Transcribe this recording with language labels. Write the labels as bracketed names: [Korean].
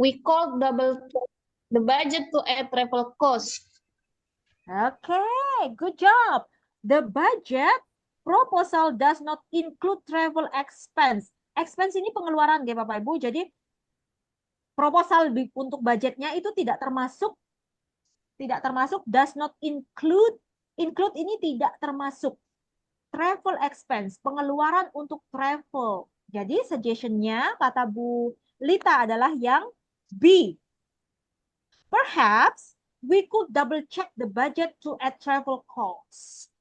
[English] we could double check the budget to add travel cost. Okay, good job. The budget proposal does not include travel expense. [Indonesian] Expense ini pengeluaran ya Bapak Ibu. Jadi proposal untuk budgetnya itu tidak termasuk [English] does not include [Indonesian] ini tidak termasuk travel expense, pengeluaran untuk travel. Jadi suggestionnya kata Bu Lita adalah yang B. [English] Perhaps we could double check the budget to add travel costs.